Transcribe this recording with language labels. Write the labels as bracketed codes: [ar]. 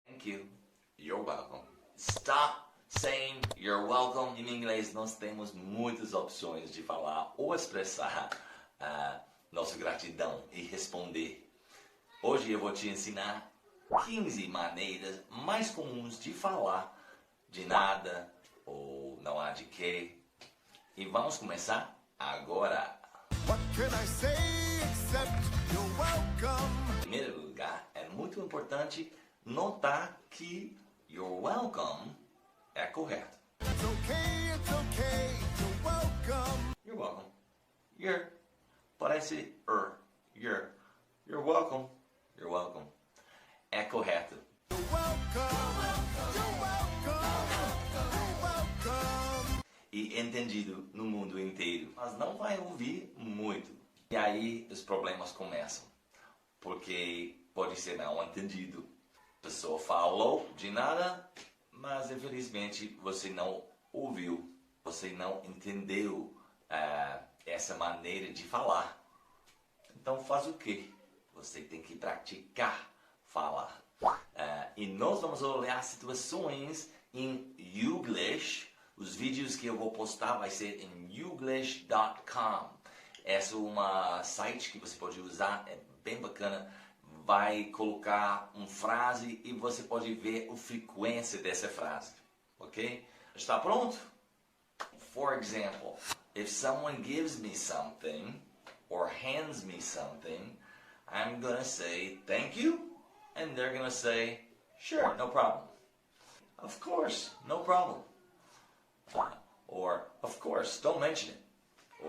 [en] thank you, you're welcome. Stop saying you're welcome. [pt] Em inglês nós temos muitas opções de falar ou expressar nossa gratidão e responder. Hoje eu vou te ensinar 15 maneiras mais comuns de falar de nada ou não há de quê. E vamos começar agora. [en] What can I say except you're welcome? [pt] Em primeiro lugar, é muito importante notar que you're welcome é correto. [en] It's okay, you're welcome. You're welcome. You're. [pt] Parece [en] you're. You're welcome. You're welcome. [pt] É correto. [en] You're welcome, you're welcome, you're welcome. [pt] E entendido no mundo inteiro. Mas não vai ouvir muito. E aí os problemas começam. Porque pode ser mal entendido. A pessoa falou de nada, mas infelizmente você não ouviu. Você não entendeu essa maneira de falar. Então faz o quê? Você tem que praticar falar. E nós vamos olhar situações em Inglês. Os vídeos que eu vou postar vai ser em Inglês.com. Essa é uma site que você pode usar, é bem bacana. Vai colocar uma frase e você pode ver a frequência dessa frase. Ok? Está pronto? [en] For example, if someone gives me something or hands me something, I'm gonna say thank you, and they're gonna say sure, no problem. Of course, no problem. Or of course, don't mention it.